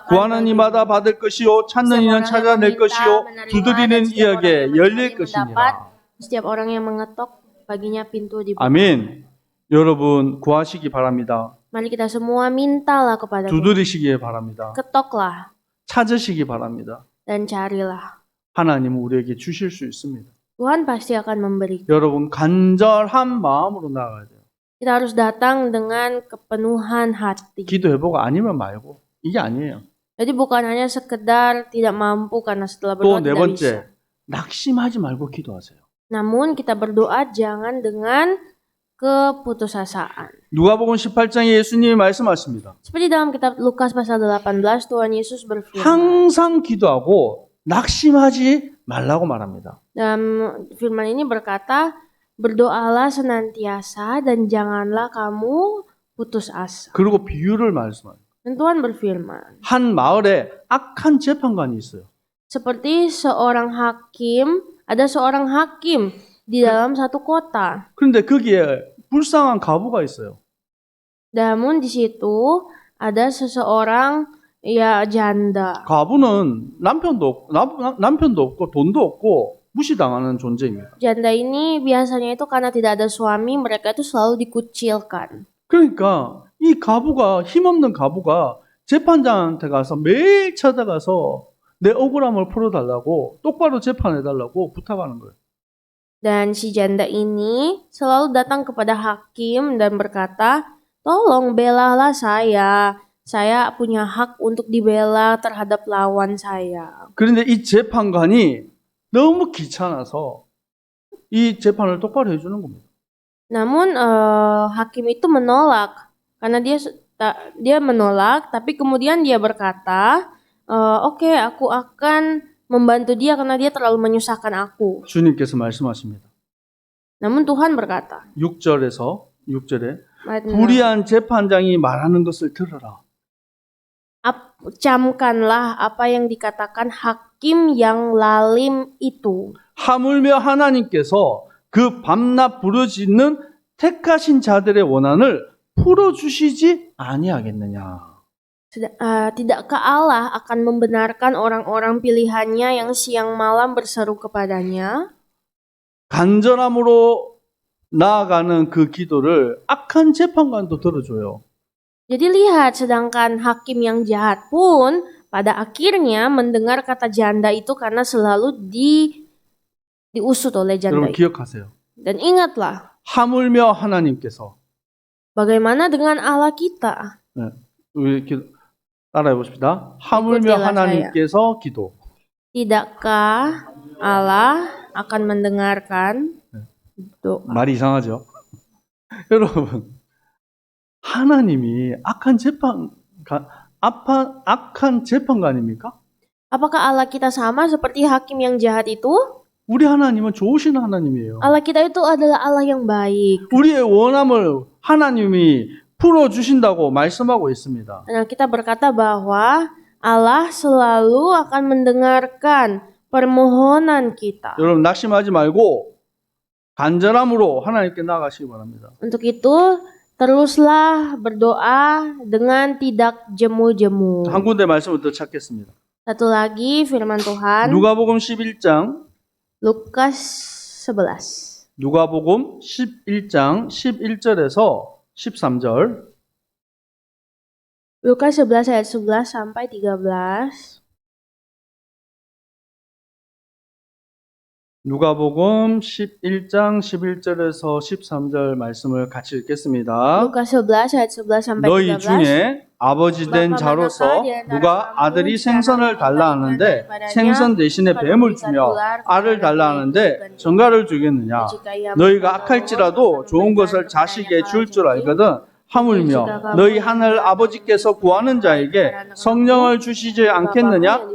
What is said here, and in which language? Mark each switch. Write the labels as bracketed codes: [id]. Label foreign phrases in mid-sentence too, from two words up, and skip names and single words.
[ko] 구하는 [id] bagimu. [ko] 이마다 받을 것이요. 찾는 [id] Setiap [ko] 이는 [id] orang yang [ko] 찾아낼 [id] meminta, [ko] 것이요. [id] menerima, [ko] 두드리는 [id] dan setiap orang [ko] 이에게 [id] yang [ko] 열릴 [id] mencari, mendapat. [ko] 것이니라. [id] Setiap orang yang mengetok, baginya pintu dibuka. [ko] 아멘. 여러분 구하시기 바랍니다. [id] Mari kita semua mintalah kepada Tuhan. [ko] 두드리시기 바랍니다. [id] Ketoklah [ko] 찾으시기 바랍니다. [id] dan carilah. [ko] 하나님은 우리에게 주실 수 있습니다. [id] Tuhan pasti akan memberi. [ko] 여러분 간절한 마음으로 나아가야 돼요. [id] Kita harus datang dengan kepenuhan hati. [ko] 기도해보고 아니면 말고 이게 아니에요. [id] Jadi bukan hanya sekedar tidak mampu karena setelah [ko] 또 [id] berdoa [ko] 네 [id] tidak bisa. [ko] 번째, 낙심하지 말고 기도하세요. [id] Namun kita berdoa jangan dengan keputusasaan. [ko] 누가복음 18장에 예수님이 말씀하십니다. [id] Seperti dalam kitab Lukas pasal 18 Tuhan Yesus berfirman. [ko] 항상 기도하고 낙심하지 말라고 말합니다. [id] Dalam firman ini berkata, berdoalah senantiasa dan janganlah kamu putus asa. [ko] 그리고 비유를 말씀합니다. [id] Dan Tuhan berfirman, [ko] 한 마을에 악한 재판관이 있어요. [id] seperti ada seorang hakim di dalam satu kota. [ko] 그런데 거기에 불쌍한 가부가 있어요. [id] Namun di situ ada seseorang janda. [ko] 가부는 남편도 없고 돈도 없고 무시당하는 존재입니다. [id] Janda ini biasanya itu karena tidak ada suami, mereka itu selalu dikucilkan. [ko] 그러니까 이 가부가 힘없는 가부가 재판장한테 가서 매일 찾아가서 내 억울함을 풀어달라고 똑바로 재판해달라고 부탁하는 거예요. [id] Dan si janda ini selalu datang kepada hakim dan berkata, tolong belalah saya. Saya punya hak untuk dibela terhadap lawan saya. [ko] 그런데 이 재판관이 너무 귀찮아서 이 재판을 똑바로 해주는 겁니다. [id] Namun hakim itu menolak karena dia menolak, tapi kemudian dia berkata, oke, aku akan membantu dia karena dia terlalu menyusahkan aku. [ko] 주님께서 말씀하십니다. [id] Namun Tuhan berkata, [ko] 6절에 [id] ayat 6, [ko] 불의한 재판장이 말하는 것을 들어라. [id] camkanlah apa yang dikatakan hakim yang lalim itu. [ko] 하물며 하나님께서 그 밤낮 부르짖는 택하신 자들의 원한을 풀어주시지 아니하겠느냐. [id] Tidakkah Allah akan membenarkan orang-orang pilihannya yang siang malam berseru kepadanya? [ko] 간절함으로 나아가는 그 기도를 악한 재판관도 들어줘요. [id] Jadi lihat, sedangkan hakim yang jahat pun pada akhirnya mendengar kata janda itu karena selalu diusut oleh janda [ko] 여러분 [id] itu. [ko] 기억하세요. [id] Dan ingatlah, [ko] 하물며 하나님께서 [id] bagaimana dengan Allah kita? [ko] 우리 따라해 보십시다. 하물며 [id] ikuti [ko] 하나님께서 기도. [id] Tidakkah Allah akan mendengarkan doa? [ko] 말이 이상하죠? 여러분, 하나님이 악한 재판관입니까? [id] Apakah Allah kita sama seperti hakim yang jahat itu? [ko] 우리 하나님은 좋으신 하나님이에요. [id] Allah kita itu adalah Allah yang baik. [ko] 우리의 원함을 하나님이 풀어주신다고 말씀하고 있습니다. [id] Nah, kita berkata bahwa Allah selalu akan mendengarkan permohonan kita. [ko] 여러분 낙심하지 말고 간절함으로 하나님께 나아가시기 바랍니다. [id] Untuk itu, teruslah berdoa dengan tidak jemu-jemu. [ko] 한 군데 말씀을 더 찾겠습니다. [id] Satu lagi firman Tuhan, [ko] 누가복음 11장 [id] Lukas 11. [ko] 누가복음 11장 11절에서 13절 [id] Lukas 11 ayat 11 sampai 13. [ko] 누가복음 11장 11절에서 13절 말씀을 같이 읽겠습니다. [id] Lukas 11 ayat 11 sampai [ko] 너희 [id] 13. [ko] 중에 아버지 된 자로서 누가 아들이 생선을 달라 하는데 생선 대신에 뱀을 주며 알을 달라 하는데 정갈을 주겠느냐? 너희가 악할지라도 좋은 것을 자식에게 줄 줄 알거든. 하물며 너희 하늘 아버지께서 구하는 자에게 성령을 주시지 않겠느냐?